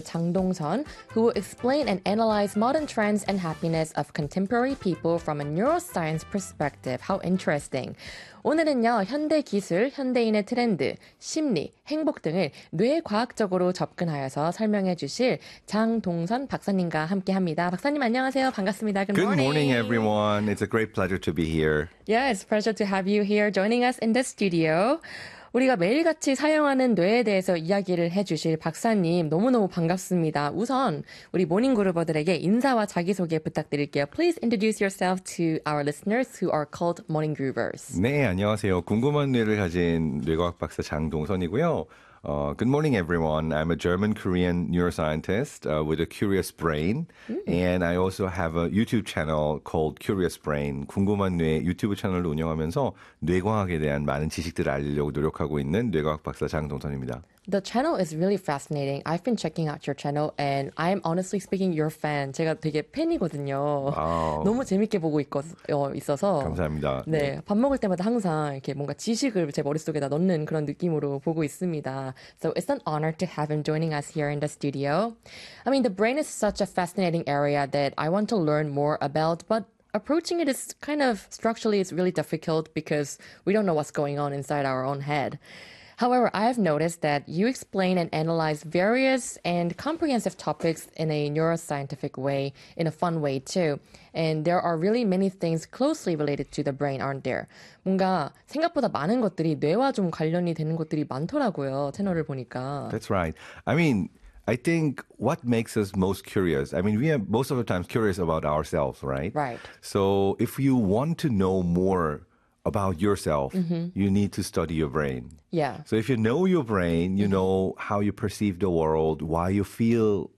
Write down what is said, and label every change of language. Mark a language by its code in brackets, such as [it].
[en] Chang Dong-sun, who will explain and analyze modern trends and happiness of contemporary people from a neuroscience perspective. How interesting. [ko] 오늘은요, 현대 기술, 현대인의 트렌드, 심리, 행복 등을 뇌과학적으로 접근하여서 설명해 주실 장 동선 박사님과 함께합니다. 박사님, 안녕하세요. 반갑습니다. [en] Good morning, everyone. It's a great pleasure to be here. Yeah, it's a pleasure to have you here joining us in the studio. [ko] 우리가 매일같이 사용하는 뇌에 대해서 이야기를 해주실 박사님 너무너무 반갑습니다. 우선 우리 모닝그루버들에게 인사와 자기소개 부탁드릴게요. [en] Please introduce yourself to our listeners who are called morninggroovers. [ko] 네, 안녕하세요. 궁금한 뇌를 가진 뇌과학 박사 장동선이고요. [en] Good morning, everyone. I'm a German-Korean neuroscientist with a curious brain. And I also have a YouTube channel called Curious Brain. [ko] 궁금한 뇌 유튜브 채널을 운영하면서 뇌과학에 대한 많은 지식들을 알리려고 노력하고 있는 뇌과학 박사 장동선입니다. [en] The channel is really fascinating. I've been checking out your channel and I'm honestly speaking your fan. [ko] 제가 되게 팬이거든요. Oh. 너무 재밌게 보고 있어서. 감사합니다. 네, 네. 밥 먹을 때마다 항상 이렇게 뭔가 지식을 제 머릿속에다 넣는 그런 느낌으로 보고 있습니다. [en] So it's an honor to have him joining us here in the studio. I mean, the brain is such a fascinating area that I want to learn more about, but approaching it is kind of structurally, it's really difficult because we don't know what's going on inside our own head. However, I have noticed that you explain and analyze various and comprehensive topics in a neuroscientific way, in a fun way too. And there are really many things closely related to the brain, aren't there? [ko] 뭔가 생각보다 많은 것들이 뇌와 좀 관련이 되는 것들이 많더라고요, 채널을 보니까. [en] That's right. I mean, I think what makes us most curious, I mean, we are most of the time curious about ourselves, right? Right. So if you want to know more about yourself, you need to study your brain. Yeah. So if you know your brain, you know how you perceive the world, why you feel.